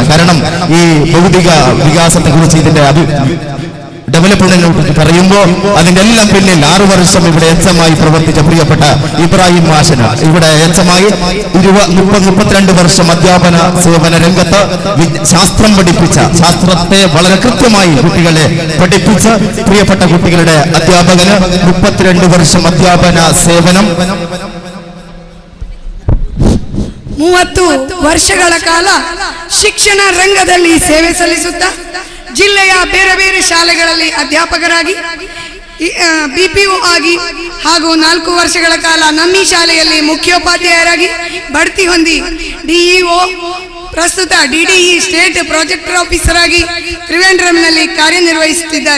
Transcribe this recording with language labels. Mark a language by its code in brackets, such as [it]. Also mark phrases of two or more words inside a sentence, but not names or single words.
[ml] കാരണം ഈ ഭൗതിക വികാസത്തെ കുറിച്ച്, ഇതിന്റെ ഡെവലപ്മെന്റിനെ കുറിച്ച് പറയുമ്പോൾ അതിന്റെ എല്ലാം പിന്നിൽ 6 വർഷം ഇവിടെ എച്ചമായി പ്രവർത്തിച്ച പ്രിയപ്പെട്ട ഇബ്രാഹിം മാഷന്, ഇവിടെ എച്ചമായി 32 വർഷം അധ്യാപന സേവന രംഗത്ത് ശാസ്ത്രം പഠിപ്പിച്ച, ശാസ്ത്രത്തെ വളരെ കൃത്യമായി കുട്ടികളെ പഠിപ്പിച്ച പ്രിയപ്പെട്ട കുട്ടികളുടെ അധ്യാപകന് 32 വർഷം അധ്യാപന സേവനം [kn] 30 ವರ್ಷಗಳ ಕಾಲ ಶಿಕ್ಷಣ ರಂಗದಲ್ಲಿ ಸೇವೆ ಸಲ್ಲಿಸುತ್ತಾ ಜಿಲ್ಲೆಯ ಬೇರೆ ಬೇರೆ ಶಾಲೆಗಳಲ್ಲಿ ಅಧ್ಯಾಪಕರಾಗಿ ಬಿಪಿಒ ಆಗಿ ಹಾಗೂ 4 ವರ್ಷಗಳ ಕಾಲ ನಮ್ಮ ಶಾಲೆಯಲ್ಲಿ ಮುಖ್ಯೋಪಾಧ್ಯಾಯರಾಗಿ ಬಡ್ತಿ ಹೊಂದಿ ಡಿಇಒ ಪ್ರಸ್ತುತ ಡಿಡಿಇ [en] State Project Officer [kn] ಆಗಿ ತ್ರಿವೇಂದ್ರಂನಲ್ಲಿ ಕಾರ್ಯನಿರ್ವಹಿಸುತ್ತಿದ್ದಾರೆ.